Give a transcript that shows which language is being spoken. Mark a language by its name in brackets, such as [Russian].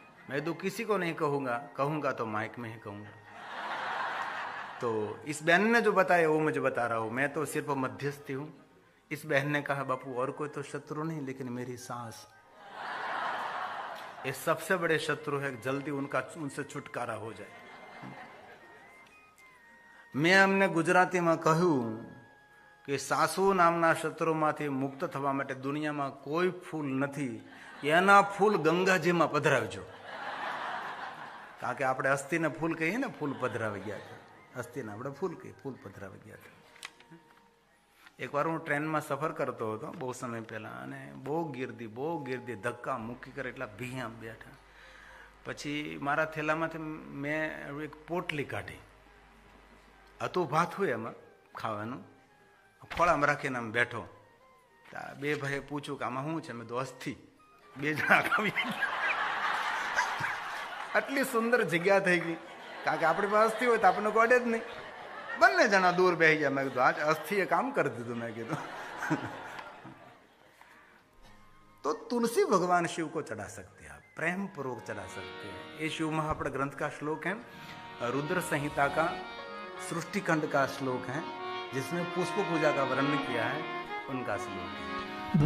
[Hindi] मैं तो किसी को नहीं कहूंगा, कहूंगा तो माइक में ही कहूंगा। तो इस बहन ने जो बताया वो मुझे बता रहा हूं, मैं तो सिर्फ मध्यस्थी हूं। इस बहन ने कहा बापू और कोई तो शत्रु नहीं, लेकिन मेरी सास, ये सबसे बड़े शत्रु है, जल्दी उनसे छुटकारा हो जाए। मैं [Gujarati] अમને ગુજરાતીમાં કહ્યું કે સાસુ નામના શત્રુમાંથી મુક્ત થવા માટે દુનિયામાં કોઈ ફૂલ નથી, એના ફૂલ ગંગાજીમાં પધરાવજો। કારણ કે આપણે અસ્થિને ફૂલ કહીએ ને, ફૂલ પધરાવી ગયા હતા, અસ્થિને આપણે ફૂલ કહીએ, ફૂલ પધરાવી ગયા હતા। એકવાર હું ટ્રેનમાં સફર કરતો હતો બહુ સમય પહેલા, અને બહુ ગીર્દી ધક્કા મૂકી કરે એટલા ભીયા બેઠા। પછી મારા થેલામાંથી મેં એક પોટલી કાઢી, હતું ભાત હોય એમાં ખાવાનું, ખોળામાં રાખીને આમ બેઠો। બે ભાઈએ પૂછ્યું કે આમાં શું છે? મેં તો અસ્થિ। બે જણા ખાવી, આટલી સુંદર જગ્યા થઈ ગઈ, કારણ કે આપણી પાસે અસ્થિ હોય તો આપણને કોઈ અડે જ નહીં। બંને જણા દૂર બેસી ગયા। મેં કીધું આજ અસ્થિએ કામ કરી દીધું। મેં કીધું [Hindi] तो तुलसी भगवान शिव को चढ़ा सकते हैं, आप प्रेम पूर्वक चढ़ा सकते हैं। ये शिव महापड़ ग्रंथ का श्लोक है, रुद्र संहिता का सृष्टि खंड का श्लोक है, जिसमें पुष्प पूजा का वर्णन किया है, उनका श्लोक है।